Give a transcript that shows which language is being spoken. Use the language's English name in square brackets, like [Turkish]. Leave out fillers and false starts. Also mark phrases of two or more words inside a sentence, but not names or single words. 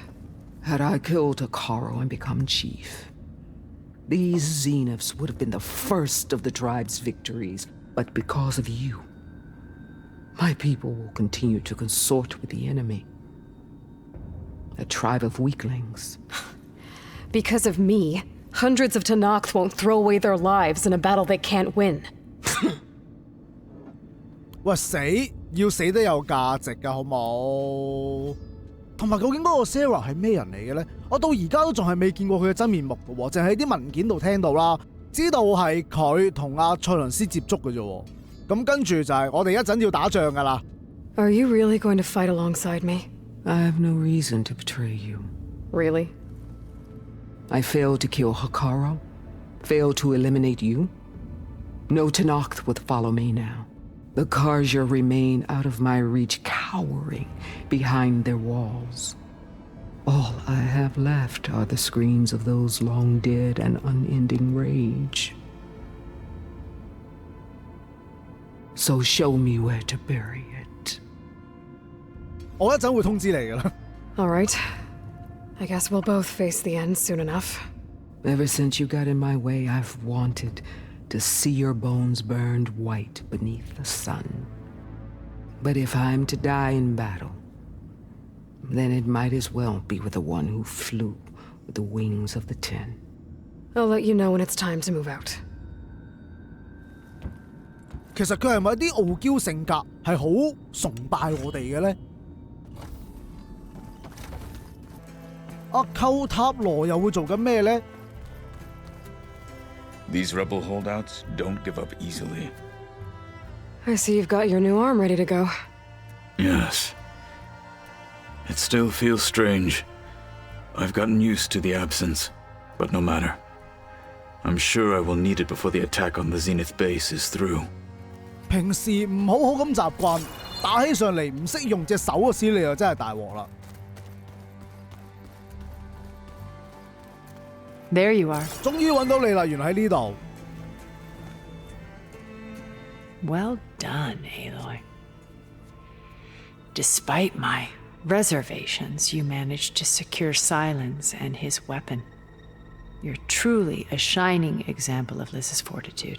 [English] Had I killed Akaro and become chief, these Zeniths would have been the first of the tribe's victories, but because of you, my people will continue to consort with the enemy. A tribe of weaklings. Because of me, hundreds of Tenakth won't throw away their lives in a battle they can't win. [Cantonese] 喂，死要死得有價值㗎，好冇？同埋究竟嗰個 Sarah 係咩人嚟嘅咧？我到而家都仲係未見過佢嘅真面目嘅喎，淨係喺啲文件度聽到啦，知道係佢同阿塞倫斯接觸嘅啫喎。咁跟住就係我哋一陣要打仗㗎啦。 [English] Are you really going to fight alongside me? I have no reason to betray you. Really? I failed to kill Hakaro, failed to eliminate you. No Tenakth would follow me now. The Karja remain out of my reach, cowering behind their walls. All I have left are the screams of those long dead and unending rage. So show me where to bury it. [Cantonese] 我一陣會通知你㗎啦。 [English] All right. I guess we'll both face the end soon enough. Ever since you got in my way, I've wanted to see your bones burned white beneath the sun. But if I'm to die in battle, then it might as well be with the one who flew with the wings of the 10. I'll let you know when it's time to move out. [Cantonese] 其實佢係咪啲傲嬌性格係好崇拜我哋嘅咧？阿寇塔羅又會做緊咩咧？ [English] These rebel holdouts don't give up easily. I see you've got your new arm ready to go. Yes. It still feels strange. I've gotten used to the absence, but no matter. I'm sure I will need it before the attack on the Zenith base is through. [Cantonese] 平時唔好好咁習慣，打起上嚟唔識用隻手嘅時，你就真係大鑊啦。 [English] There you are. [Cantonese] 終於揾到你啦，原來喺呢度。 [English] Well done, Aloy. Despite my reservations, you managed to secure Silence and his weapon. You're truly a shining example of Liz's fortitude.